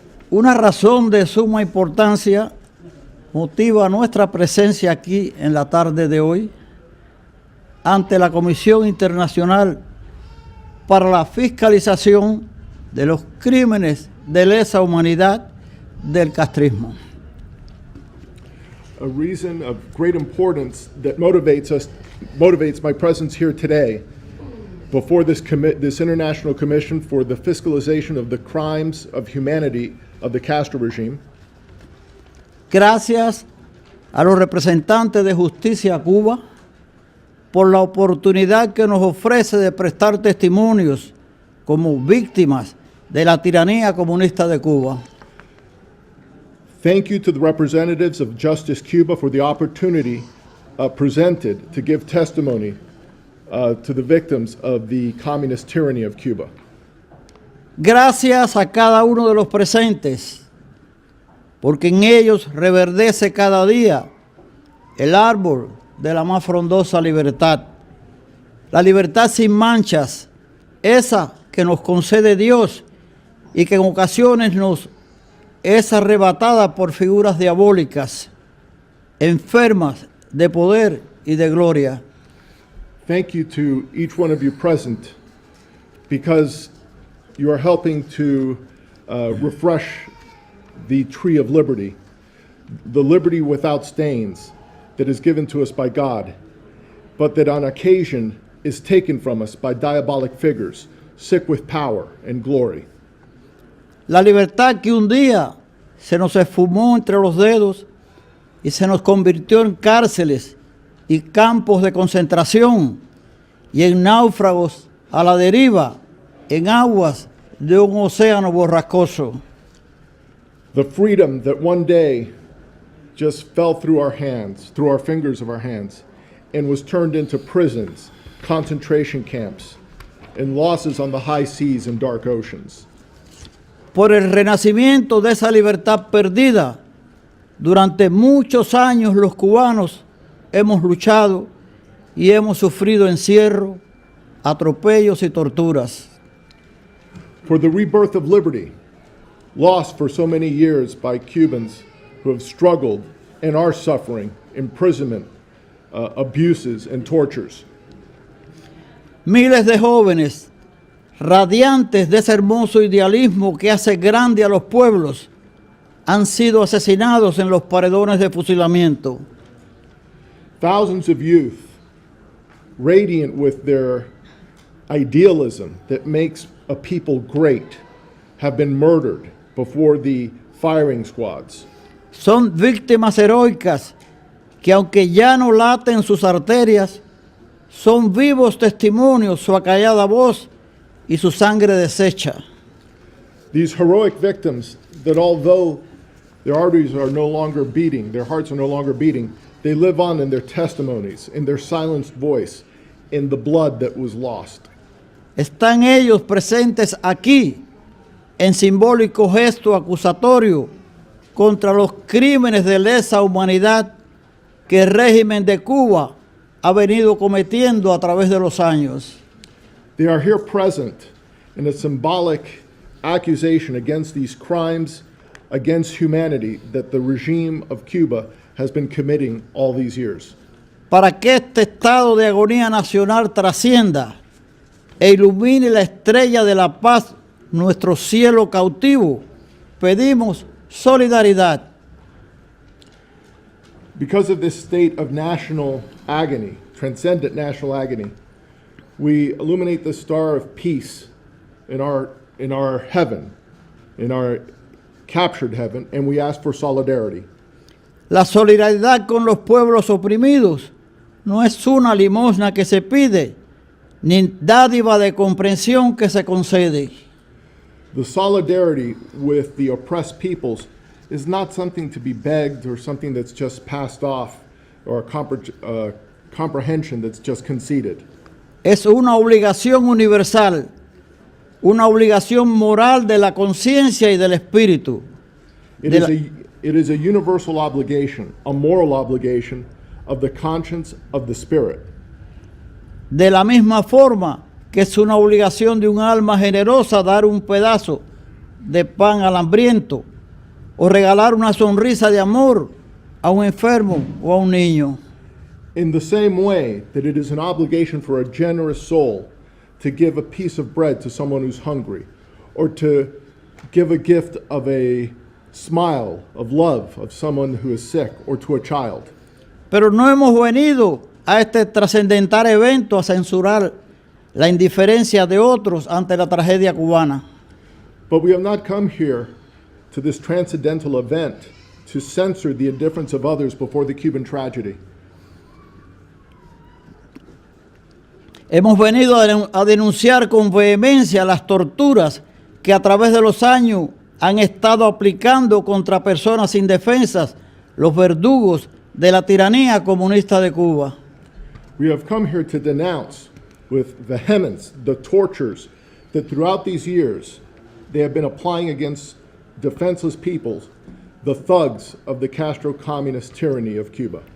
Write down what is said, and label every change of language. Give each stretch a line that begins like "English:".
Spanish: Una razón de suma importancia motiva nuestra presencia aquí en la tarde de hoy ante la Comisión Internacional para la Fiscalización de los Crímenes de Lesa Humanidad del castrismo.
English: A reason of great importance that motivates my presence here today before this International Commission for the Fiscalization of the Crimes of Humanity of the Castro regime.
Spanish: Gracias a los representantes de Justicia Cuba por la oportunidad que nos ofrece de prestar testimonios como víctimas de la tiranía comunista de Cuba.
English: Thank you to the representatives of Justice Cuba for the opportunity presented to give testimony to the victims of the communist tyranny of Cuba.
Spanish: Gracias a cada uno de los presentes, porque en ellos reverdece cada día el árbol de la más frondosa libertad. La libertad sin manchas, esa que nos concede Dios y que en ocasiones nos es arrebatada por figuras diabólicas, enfermas de poder y de gloria.
English: Thank you to each one of you present, because you are helping to refresh the tree of liberty, the liberty without stains that is given to us by God, but that on occasion is taken from us by diabolic figures, sick with power and glory.
Spanish: La libertad que un día se nos esfumó entre los dedos y se nos convirtió en cárceles y campos de concentración y en náufragos a la deriva en aguas de un océano borrascoso.
English: The freedom that one day just fell through our hands, through our fingers of our hands, and was turned into prisons, concentration camps, and losses on the high seas and dark oceans.
Spanish: Por el renacimiento de esa libertad perdida, durante muchos años los cubanos hemos luchado y hemos sufrido encierro, atropellos y torturas.
English: For the rebirth of liberty, lost for so many years by Cubans who have struggled and are suffering imprisonment, abuses, and tortures.
Spanish: Miles de jóvenes, radiantes de ese hermoso idealismo que hace grande a los pueblos, han sido asesinados en los paredones de fusilamiento.
English: Thousands of youth, radiant with their idealism that makes a people great, have been murdered before the firing squads.
Spanish: Son víctimas heroicas que, aunque ya no laten sus arterias, son vivos testimonios su acallada voz y su sangre deshecha.
English: These heroic victims that although their arteries are no longer beating, their hearts are no longer beating, they live on in their testimonies, in their silenced voice, in the blood that was lost.
Spanish: Están ellos presentes aquí en simbólico gesto acusatorio contra los crímenes de lesa humanidad que el régimen de Cuba ha venido cometiendo a través de los años.
English: They are here present in a symbolic accusation against these crimes against humanity that the regime of Cuba has been committing all these years.
Spanish: Para que este estado de agonía nacional trascienda e ilumine la estrella de la paz, nuestro cielo cautivo, pedimos solidaridad.
English: Because of this state of national agony, transcendent national agony, we illuminate the star of peace in our heaven, in our captured heaven, and we ask for solidarity.
Spanish: La solidaridad con los pueblos oprimidos no es una limosna que se pide, ni dádiva de comprensión que se concede.
English: The solidarity with the oppressed peoples is not something to be begged or something that's just passed off or a comprehension that's just conceded.
Spanish: Es una obligación universal, una obligación moral de la conciencia y del espíritu.
English: It is a universal obligation, a moral obligation of the conscience of the spirit.
Spanish: De la misma forma que es una obligación de un alma generosa dar un pedazo de pan al hambriento o regalar una sonrisa de amor a un enfermo o a un niño.
English: In the same way that it is an obligation for a generous soul to give a piece of bread to someone who's hungry, or to give a gift of a smile, of love, of someone who is sick, or to a child.
Spanish: Pero no hemos venido a este trascendental evento a censurar la indiferencia de otros ante la tragedia cubana.
English: But we have not come here to this transcendental event to censor the indifference of others before the Cuban tragedy.
Spanish: Hemos venido a denunciar con vehemencia las torturas que a través de los años han estado aplicando contra personas indefensas los verdugos de la tiranía comunista de Cuba.
English: We have come here to denounce with vehemence the tortures that throughout these years they have been applying against defenseless peoples, the thugs of the Castro communist tyranny of Cuba.